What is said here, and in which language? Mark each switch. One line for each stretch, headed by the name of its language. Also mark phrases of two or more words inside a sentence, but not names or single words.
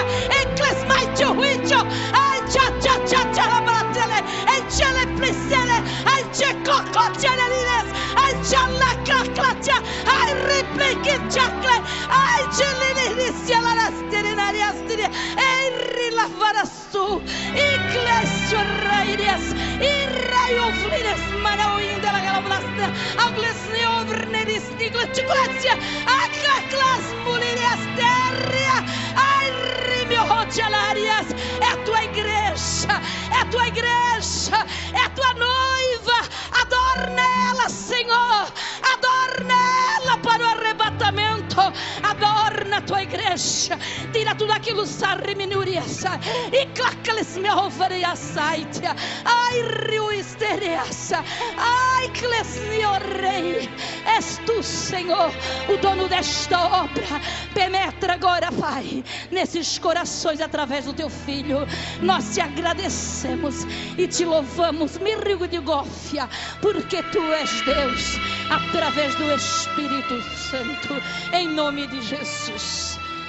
Portuguese: Encles Maite Huicho, ai Cha, Labaratele, Encele Plisele, ai Checloclatianelines, ai Chalaclaclatia, ai Replique Chacle, ai Chelinicia Larasterinariastine, ei Rilavarastu, Iglesio Rairias, Iraio Flines Manauinda la Galablasta, Aglesneo Verneris Nigleticoletia, Aclaclas Mulirias Terria, ai Rimio Hochalarias, é a tua igreja, é a tua igreja, é a tua noiva, adorna ela, Senhor, adorna ela para o arrebatamento, adorna a tua igreja, tira tudo aquilo, sarriminurias, e clacales me ovarias, ai riuisterias, ai clesnio rei, és tu, Senhor, o dono desta obra. Penetra agora, Pai, nesses corações através do teu Filho. Nós te agradecemos e te louvamos, Mirrigo de Gófia, porque tu és Deus, através do Espírito Santo, em nome de Jesus.